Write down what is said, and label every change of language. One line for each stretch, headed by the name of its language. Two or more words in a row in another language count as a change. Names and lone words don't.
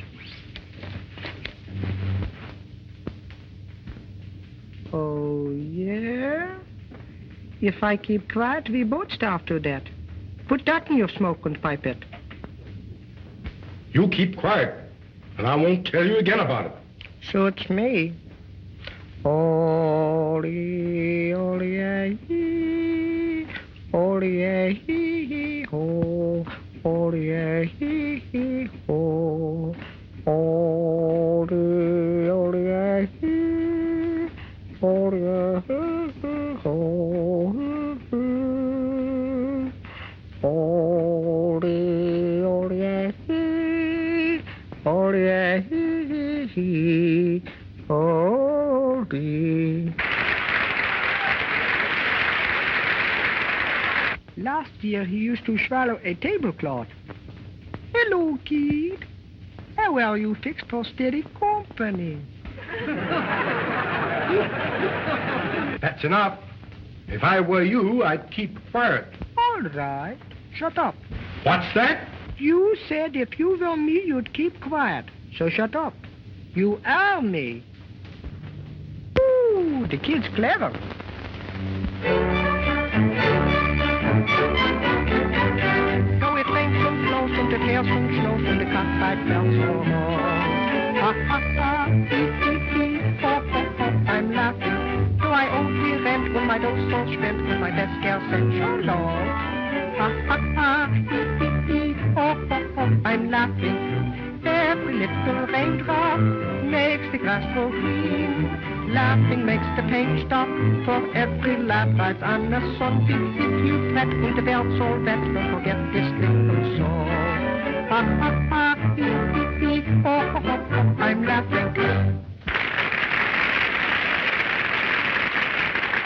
English: Oh, yeah? If I keep quiet, we both starve to death. Put that in your smoke and pipe it. You keep quiet, and I won't tell you again about it. Suits me. Oli, oli, hee, oli, hee, ho, oli, hee, ho, oli, oli, hee, oli, hee, ho, oli, oli, hee, oli, hee, oli. Last year he used to swallow a tablecloth. Hello, kid. How are you fixed for steady company? That's enough. If I were you, I'd keep quiet. All right. Shut up. What's that? You said if you were me, you'd keep quiet. So shut up. You are me. Ooh, the kid's clever. So it rains and blows and it hails and snows and the cockfight bells no more. Ha ha ha, hee hee hee, ho ho ho, I'm laughing. So I owe the rent when my dought's all spent with my best girl sent your lord. Ha ha ha, hee hee hee, ho ho ho, I'm laughing. Every little raindrop makes the grass grow green. Laughing makes the pain stop, for every laugh rides on the sun. If you fret and the bells all wet, don't forget this little song. Ha ha ha, hee hee hee, ho ho ho, I'm laughing.